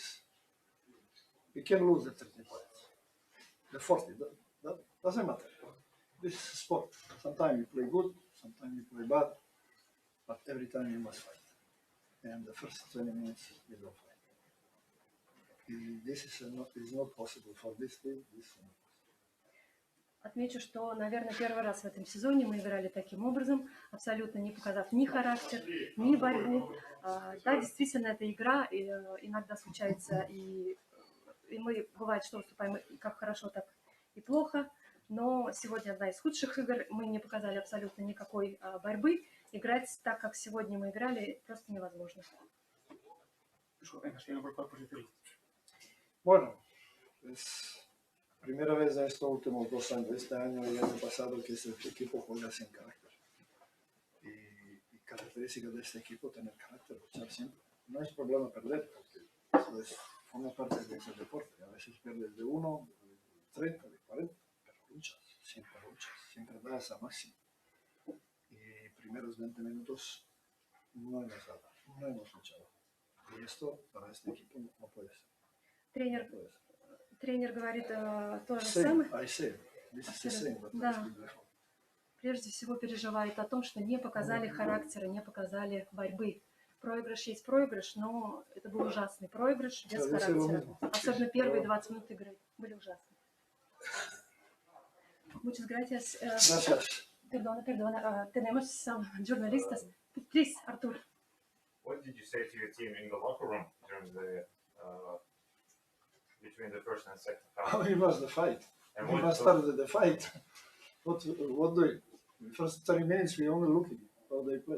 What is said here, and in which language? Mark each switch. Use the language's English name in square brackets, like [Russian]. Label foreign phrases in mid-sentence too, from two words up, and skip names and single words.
[English] We can lose the 30 points, the 40. That doesn't matter. This is sport. Sometimes you play good, sometimes you play bad, but every time you must fight. And the first 20 minutes, we don't fight. This is not possible for this team. [Russian] Отмечу, что, наверное, первый раз в этом сезоне мы играли таким образом, абсолютно не показав ни характер, ни борьбу. Да, действительно, это игра, и иногда случается, и мы, бывает, что выступаем как хорошо, так и плохо, но сегодня одна из худших игр, мы не показали абсолютно никакой борьбы, играть так, как сегодня мы играли, просто невозможно. [Spanish] Bueno, es primera vez en estos últimos 2 años, este año y el año pasado, que este equipo juega sin carácter. Y característica de este equipo tener carácter, luchar siempre. No es problema perder, porque eso forma parte de ese deporte. A veces pierdes de 1, de 30, de 40, pero luchas, siempre das a máximo. Y primeros 20 minutos no hemos dado, no hemos luchado. Y esto para este equipo no puede ser. [Russian] Тренер говорит то же самое. Да. Да. Прежде всего переживает о том, что не показали характера, не показали борьбы. Проигрыш есть проигрыш, но это был ужасный проигрыш без характера. Особенно первые 20 минут игры были ужасны. [Spanish] Muchas gracias. Perdona. Tenemos jornalistas. [English] Please, Artur. What did you say to your team in the locker room during the between the first and second half? It was the fight. And We must start the fight. What do it? The first 30 minutes we only look at how they play.